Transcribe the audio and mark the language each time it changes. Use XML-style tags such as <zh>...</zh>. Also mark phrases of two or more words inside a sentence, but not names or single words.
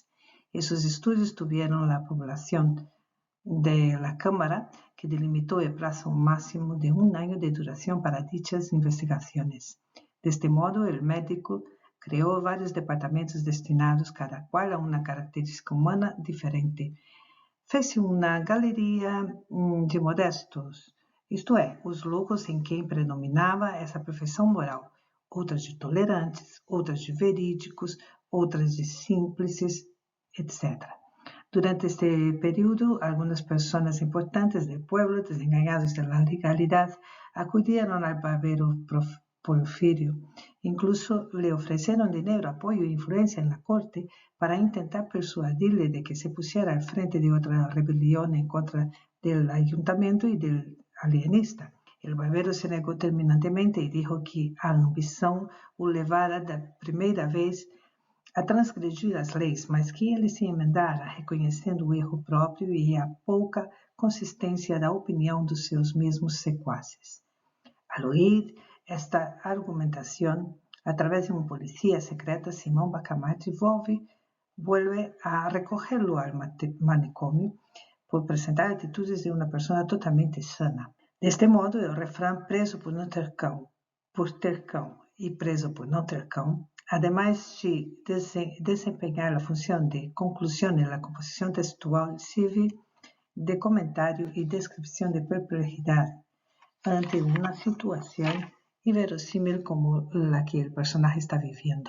<es>Esos estudios tuvieron la aprobación de la Cámara, que delimitó el plazo máximo de 1 año de duración para dichas investigaciones. De este modo, el médico creó varios departamentos destinados cada cual a una característica humana diferente.</es> <pt>Fez-se uma galeria de modestos, isto é, os loucos em quem predominava essa perfeição moral, outras de tolerantes, outras de verídicos, outras de simples, etc.</pt> <es>Durante este período, algunas personas importantes del pueblo, desengañados de la legalidad, acudieron al barbero Porfirio. Incluso le ofrecieron dinero, apoyo e influencia en la corte para intentar persuadirle de que se pusiera al frente de otra rebelión en contra del ayuntamiento y del alienista. El barbero se negó terminantemente y dijo que</es> <pt>a ambição o levara da primeira vez a transgredir as leis, mas que ele se emendara, reconhecendo o erro próprio e a pouca consistência da opinião dos seus mesmos sequaces.</pt> <es>Al oír esta argumentación, a través de un policía secreto, Simón Bacamarte vuelve a recogerlo al manicomio por presentar actitudes de una persona totalmente sana. De este modo, el refrán</es> <pt>preso por ter cão</pt> <es>y preso por no</es> <pt>ter cão,</pt> <es>además de desempeñar la función de conclusión en la composición textual, sirve de comentario y descripción de perplejidad ante una situación inverosímil como la que el personaje está viviendo.</es>